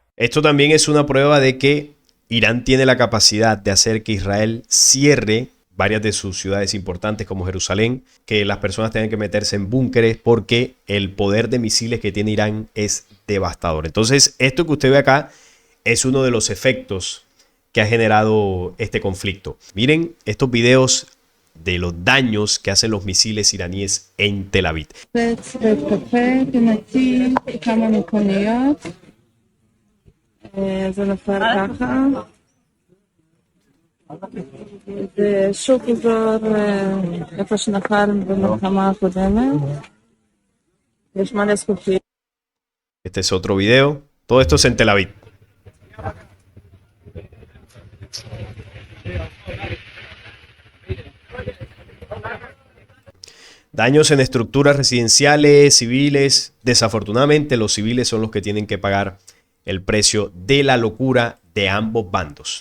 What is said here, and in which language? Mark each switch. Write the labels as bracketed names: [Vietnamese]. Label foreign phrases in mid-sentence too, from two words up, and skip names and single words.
[Spanish] Esto también es una prueba de que Irán tiene la capacidad de hacer que Israel cierre varias de sus ciudades importantes como Jerusalén, que las personas tengan que meterse en búnkeres porque el poder de misiles que tiene Irán es devastador. Entonces, esto que usted ve acá es uno de los efectos que ha generado este conflicto. Miren estos videos de los daños que hacen los misiles iraníes en Tel Aviv. [Hebrew] בית קפה, פינתי, כמה מכוניות. זה נפל ככה. זה שוק אזור איפה שנפל במלחמה הקודמת. יש מלא זכוכית. [Spanish] Este es otro video. Todo esto es en Tel Aviv. Daños en estructuras residenciales, civiles. Desafortunadamente, los civiles son los que tienen que pagar el precio de la locura de ambos bandos.